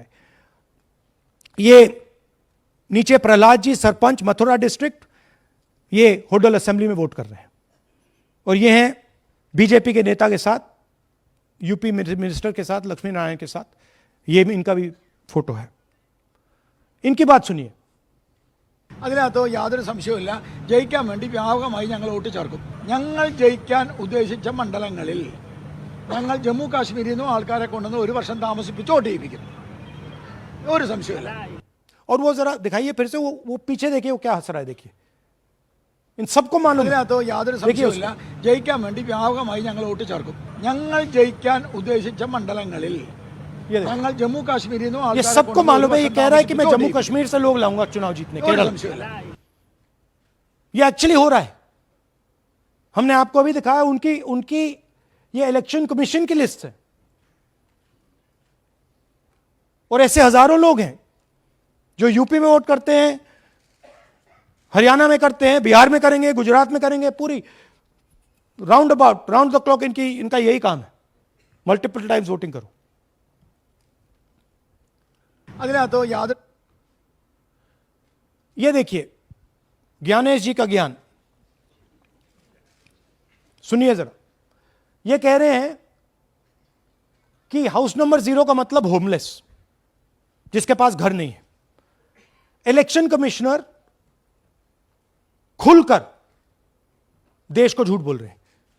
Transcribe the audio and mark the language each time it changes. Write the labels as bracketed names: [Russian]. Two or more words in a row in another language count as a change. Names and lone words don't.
[Hindi] ये नीचे प्रहलाद जी सरपंच मथुरा डिस्ट्रिक्ट, ये होडल असेंबली में वोट कर रहे हैं और ये हैं बीजेपी के नेता के साथ, यूपी मिनिस्टर के साथ, लक्ष्मी नारायण के साथ, ये भी इनका भी फोटो है। इनकी बात सुनिए। [Malayalam] അതിനകത്ത് യാതൊരു സംശയവുമില്ല, ജയിക്കാൻ വേണ്ടി വ്യാപകമായി ഞങ്ങൾ വോട്ട് ചേർക്കും. ഞങ്ങൾ ജയിക്കാൻ ഉദ്ദേശിച്ച മണ്ഡലങ്ങളിൽ ഞങ്ങൾ ജമ്മു കാശ്മീരിൽ നിന്നും ആൾക്കാരെ കൊണ്ടുവന്ന് ഒരു വർഷം താമസിപ്പിച്ച് വോട്ട് ചെയ്യിപ്പിക്കും. ഒരു സംശയമില്ല. [Hindi] और वो जरा दिखाइए फिर से, वो पीछे देखिए, वो क्या हंस रहा है, देखिए। इन सबको मालूम है। [Malayalam] അതിനകത്ത് യാതൊരു സംശയവുമില്ല, ജയിക്കാൻ വേണ്ടി വ്യാപകമായി ഞങ്ങൾ വോട്ട് ചേർക്കും. ഞങ്ങൾ ജയിക്കാൻ ഉദ്ദേശിച്ച മണ്ഡലങ്ങളിൽ [Hindi] ये देखिए, [Malayalam] ഞങ്ങൾ ജമ്മു കാശ്മീരിൽ നിന്നും [Hindi] ये [Malayalam] ആൾക്കാരെ [Hindi] सबको [Malayalam] കൊണ്ടുവന്ന് [Hindi] मालूम है। [Malayalam] ഒരു [Hindi] ये [Malayalam] വർഷം [Hindi] कह रहा है कि मैं [Malayalam] താമസിപ്പിച്ച് [Hindi] जम्मू [Malayalam] വോട്ട് [Hindi] कश्मीर से लोग लाऊंगा चुनाव जीतने, [Malayalam] ചെയ്യിപ്പിക്കും. ഒരു [Hindi] केरल। [Malayalam] സംശയമില്ല. [Hindi] ये एक्चुअली हो रहा है। हमने आपको अभी दिखाया, उनकी उनकी ये [English] election commission [Hindi] की लिस्ट है और ऐसे हजारों लोग हैं जो यूपी में वोट करते हैं, हरियाणा में करते हैं, बिहार में करेंगे, गुजरात में करेंगे, पूरी [English] round about, round the clock [Hindi] इनका यही काम है, [English] multiple times voting [Hindi] करो। [Malayalam] അതിനകത്ത് യാതൊരു [Hindi] ये देखिए ज्ञानेश जी का ज्ञान, सुनिए जरा। ये कह रहे हैं कि [English] house number [Hindi] 0 का मतलब होमलेस, जिसके पास घर नहीं है। [English] election commissioner [Hindi] खुलकर देश को झूठ बोल रहे हैं।